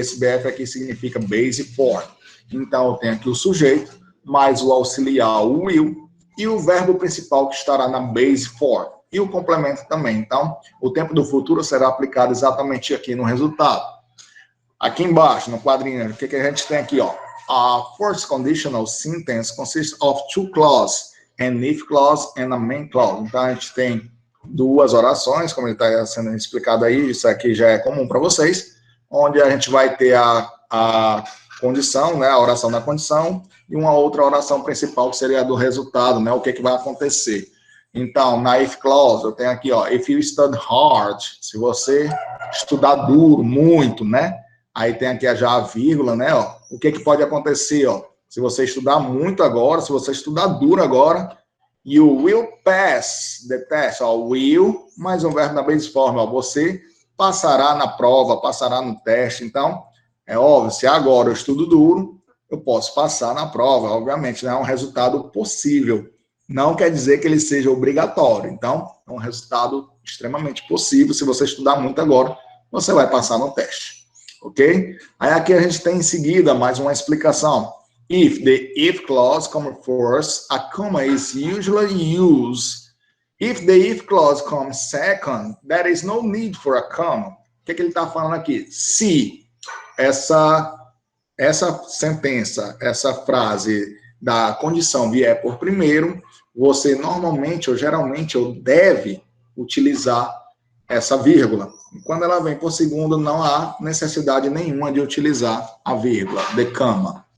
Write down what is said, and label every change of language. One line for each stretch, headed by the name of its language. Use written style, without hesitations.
Portuguese: E esse BF aqui significa base form. Então, eu tenho aqui o sujeito, mais o auxiliar, o will, e o verbo principal que estará na base form. E o complemento também. Então, o tempo do futuro será aplicado exatamente aqui no resultado. Aqui embaixo, no quadrinho, o que a gente tem aqui? Ó?
English: A first conditional sentence consists of two clauses, an if clause and a main clause.
Portuguese: Então, a gente tem duas orações, como ele está sendo explicado aí, isso aqui já é comum para vocês, onde a gente vai ter a condição, né, a oração da condição, e uma outra oração principal, que seria a do resultado, né, o que vai acontecer. Então, na if clause, eu tenho aqui, ó,
English: if you study hard,
Portuguese: se você estudar duro, muito, né, aí tem aqui já a vírgula, né, ó, o que pode acontecer, ó, se você estudar muito agora, se você estudar duro agora,
English: you will pass the test,
Portuguese: ó, will, mais um verbo na base form, ó, você passará na prova, passará no teste. Então, é óbvio, se agora eu estudo duro, eu posso passar na prova, obviamente, né, é um resultado possível, não quer dizer que ele seja obrigatório, então, é um resultado extremamente possível, se você estudar muito agora, você vai passar no teste. Ok? Aí aqui a gente tem em seguida mais uma explicação.
English: If the if clause comes first, a comma is usually used. If the if clause comes second, there is no need for a comma.
Portuguese: O que ele está falando aqui? Se essa sentença, essa frase da condição vier por primeiro, você normalmente ou geralmente ou deve utilizar essa vírgula. Quando ela vem por segundo, não há necessidade nenhuma de utilizar a vírgula, the comma.